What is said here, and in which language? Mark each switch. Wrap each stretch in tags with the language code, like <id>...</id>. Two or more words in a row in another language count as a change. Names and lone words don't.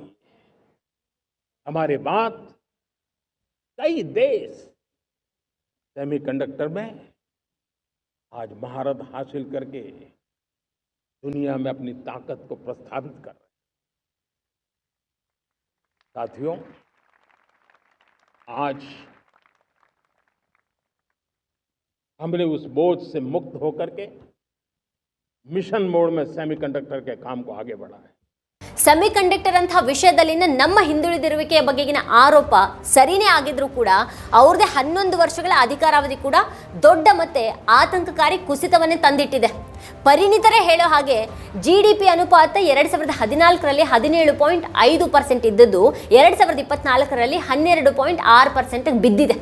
<hi>हमारे बाद कई देश सेमीकंडक्टर में आज महारत हासिल करके दुनिया में अपनी ताकत को प्रस्थापित कर रहे हैं। साथियों, आज हमने उस बोझ से मुक्त होकर के</hi> <en>mission mode</en> <hi>में सेमीकंडक्टर के काम को आगे बढ़ा है।</hi> <kn>ಸೆಮಿಕಂಡಕ್ಟರ್ ಅಂತ ವಿಷಯದಲ್ಲಿನ ನಮ್ಮ ಹಿಂದುಳಿದಿರುವಿಕೆಯ ಬಗೆಗಿನ ಆರೋಪ ಸರಿನೇ ಆಗಿದ್ರೂ ಕೂಡ ಅವ್ರದೇ 11 ವರ್ಷಗಳ ಅಧಿಕಾರಾವಧಿ ಕೂಡ ದೊಡ್ಡ ಮತ್ತೆ ಆತಂಕಕಾರಿ ಕುಸಿತವನ್ನೇ ತಂದಿಟ್ಟಿದೆ. ಪರಿಣಿತರೇ ಹೇಳೋ ಹಾಗೆ GDP ಅನುಪಾತ 2014ರಲ್ಲಿ 17.5% ಇದ್ದದ್ದು 2024ರಲ್ಲಿ 12.6% ಬಿದ್ದಿದೆ.</kn>